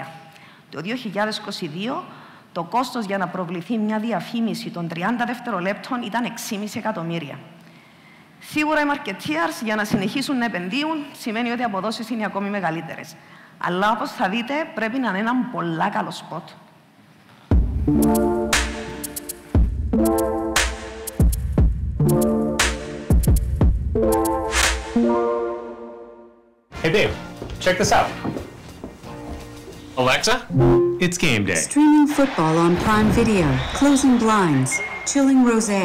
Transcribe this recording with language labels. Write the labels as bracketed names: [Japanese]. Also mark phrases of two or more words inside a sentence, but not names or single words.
[Greek] Το 2022 το κόστος για να προβληθεί μια διαφήμιση των 30 δευτερολέπτων ήταν 6,5 εκατομμύρια. Σίγουρα οι marketeers για να συνεχίσουν να επενδύουν σημαίνει ότι οι αποδόσεις είναι ακόμη μεγαλύτερες. Αλλά όπως θα δείτε πρέπει να είναι ένα πολλά καλό σποτ. [English] Hey babe, check this out. Alexa, it's game day. Streaming football on Prime Video, closing blinds, chilling rosé.